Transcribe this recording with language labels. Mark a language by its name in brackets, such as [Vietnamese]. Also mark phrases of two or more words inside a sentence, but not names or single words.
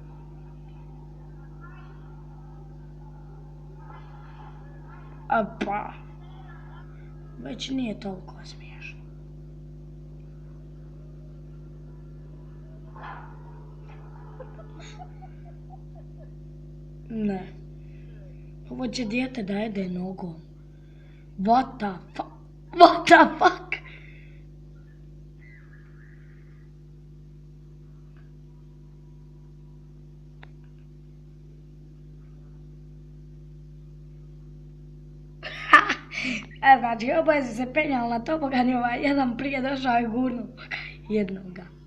[Serbian] Pa, već nije toliko smiješno. Ne. Ovo će dijete da jede nogom. [English] What the fuck? What the fuck? [Serbian] Znači, oboje su se penjali na tobogan i ovaj jedan prije došao i gurnuo jednoga.